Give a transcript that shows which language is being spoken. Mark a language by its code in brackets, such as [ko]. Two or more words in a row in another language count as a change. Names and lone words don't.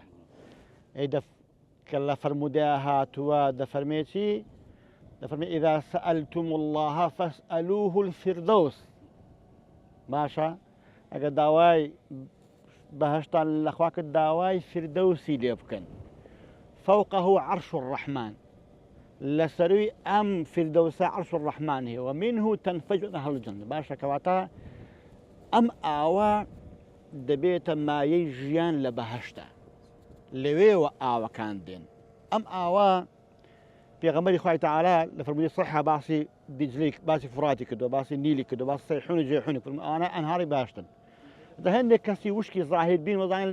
[ckb] کە لە فەرموودەیە هاتووە دەفەرمێتی دەفەرمێ [ar] ئیذا سەئەلتم الله فاسألوه الفردوس. [ckb] باشە ئەگە داوای بەهەشتان لەخوا کرد داوای فردەوسی لێ بکەن. [ar] فوقه عرش الرحمن، [ckb] لەسەروی ئەم فردەوسە [ar] عرش الرحمن [ckb] هەیە و [ar] منه تنفجر أهل الجنة. [ckb] باشە کەواتە ئەم ئاوە دەبێتە مایەی ژیان لە بەهەشتا لەوێوە ئاوەکان دێن ئەم ئاوە پێغەمبەری خوای تەعالا لە فەرموودی سەحیحا باسی دیجلەی باسی فڕاتی کردووە باسی نیلی کردووە باسی سەیحون و جێحونی فەرمووی ئەوانە ئەنهاری باشتن هەندێک کەسی وشکی زاهد بین وەزانین